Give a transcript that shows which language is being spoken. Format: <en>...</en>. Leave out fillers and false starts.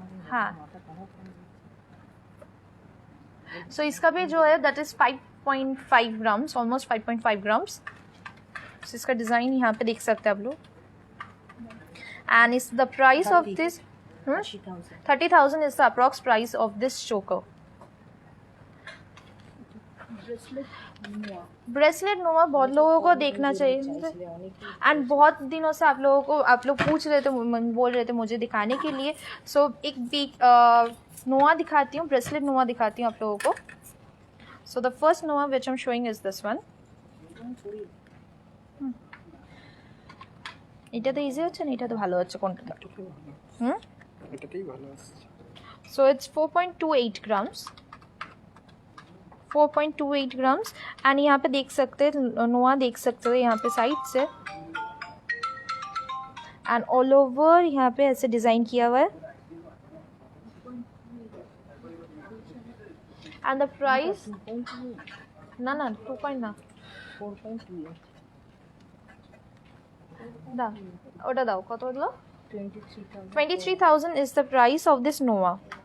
<en>हाँ so</en> <hi>इसका भी जो है</hi> <en>that is 5.5 grams, almost 5.5 grams।</en> <hi>so इसका डिज़ाइन यहाँ पे देख सकते हैं आप लोग।</hi> <en>and is the price of this 30,000 is the approx price of this choker।</en> <hi>Bracelet नोवा बहुत लोगों को देखना चाहिए, एंड बहुत दिनों से आप लोगों को आप लोग पूछ रहे थे, बोल रहे थे मुझे दिखाने के लिए। सो एक बिग नोवा दिखाती हूँ, ब्रेसलेट नोवा दिखाती हूँ आप लोगों को।</hi> <en>So the first nova which I am showing is this one.</en> <bn>এটা তো ইজি হচ্ছে না, এটা তো ভালো হচ্ছে কোনটা? এটাতেই ভালো আসছে।</bn> <en>So it's 4.28 grams. 4.28 grams.</en> <hi>And यहाँ पे देख सकते हैं नोआ, देख सकते हो यहाँ पे साइड से,</hi> <en>and all over</en> <hi>यहाँ पे ऐसे डिज़ाइन किया हुआ है.</hi> <en>and the price</en> <bn>ना 2 ना 4.28 ওটা দাও, কত হলো?</bn> <en>23,000 is the price of this Nova.</en>